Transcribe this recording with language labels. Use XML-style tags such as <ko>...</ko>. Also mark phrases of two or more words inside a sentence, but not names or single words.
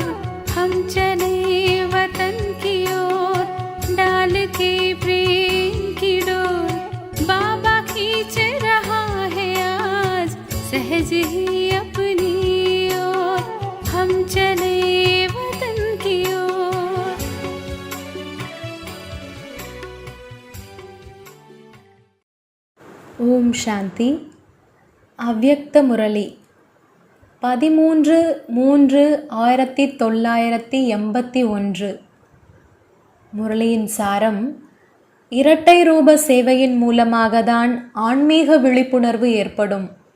<hi>हम चले वतन की ओर डाल के प्रेम की डोर। बाबा खींच रहा है आज सहज ही अपनी ओर। हम चले वतन की ओर।</hi> <ta>ஓம் சாந்தி. அவ்யக்த முரளி 13/3/1981. முரளியின் சாரம்: இரட்டை ரூப சேவையின் மூலமாகத்தான் ஆன்மீக விழிப்புணர்வு ஏற்படும்.</ta>